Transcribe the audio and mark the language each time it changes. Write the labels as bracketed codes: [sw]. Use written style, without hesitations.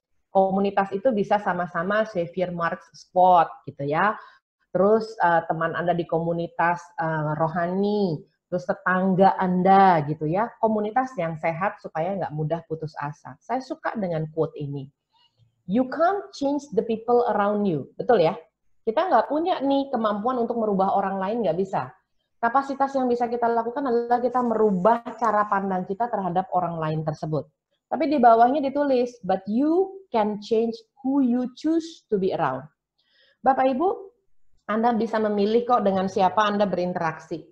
[id] Komunitas itu bisa sama-sama Xavier Marks Squad gitu ya. Terus teman Anda di komunitas rohani, terus tetangga Anda gitu ya. Komunitas yang sehat supaya nggak mudah putus asa. Saya suka dengan quote ini. [en] You can't change the people around you. [id] Betul ya? Kita nggak punya nih kemampuan untuk merubah orang lain, nggak bisa. Kapasitas yang bisa kita lakukan adalah kita merubah cara pandang kita terhadap orang lain tersebut. Tapi di bawahnya ditulis, [en] but you can change who you choose to be around. [id] Bapak Ibu, Anda bisa memilih kok dengan siapa Anda berinteraksi.